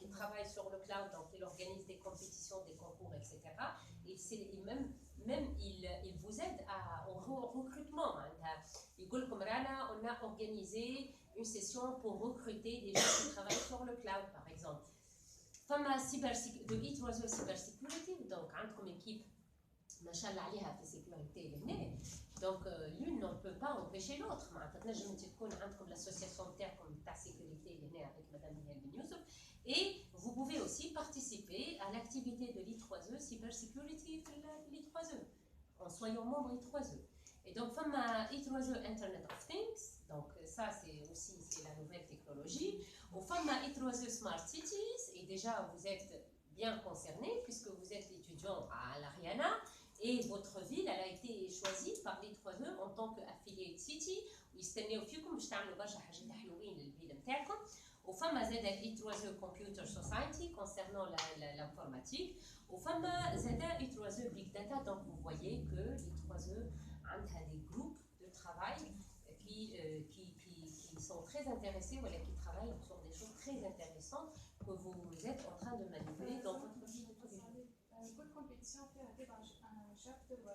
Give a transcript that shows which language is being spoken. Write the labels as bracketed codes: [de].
[fr] travaille sur le cloud, donc il organise des compétitions, des concours, etc. Et même il vous aide au recrutement. Il dit comme Rana, on a organisé une session pour recruter des gens qui travaillent sur le cloud, par exemple. [ar] فما [fr] de E3 cybersécurité, donc [ar] عندكم équipe ما شاء الله عليها في sécurité لهنا. [fr] Donc l'une ne peut pas empêcher l'autre. [ar] معناتها تنجم انت تكون عندكم [fr] l'association [ar] تاعكم تاع [fr] sécurité لهنا avec madame Nihal Ben Youssouf, et vous pouvez aussi participer à l'activité de l'I3E cybersécurité في l'I3E en soyant membre I3E. Et donc, [ar] فما [fr] I3E Internet of Things, donc ça c'est aussi la nouvelle technologie. Ou [ar] فما [fr] I3E Smart Cities, et déjà vous êtes bien concerné puisque vous êtes étudiant à l'Ariana et votre ville elle a été choisie par l'I3E en tant qu'affiliate city [ar] ويستناو فيكم باش تعملوا برشا حاجات حلوين للفيل نتاعكم. وفما زاد I3E Computer Society [fr] concernant l'informatique. وفما زاد I3E Big Data. Donc vous voyez que l'I3E a des groupes de travail qui sont très intéressés, voilà, qui travaillent sur des choses très intéressantes que vous êtes en train de manipuler dans votre vie de tous les jours. [ar] كل كومبيتيسيون فيها تبع شابتر ولا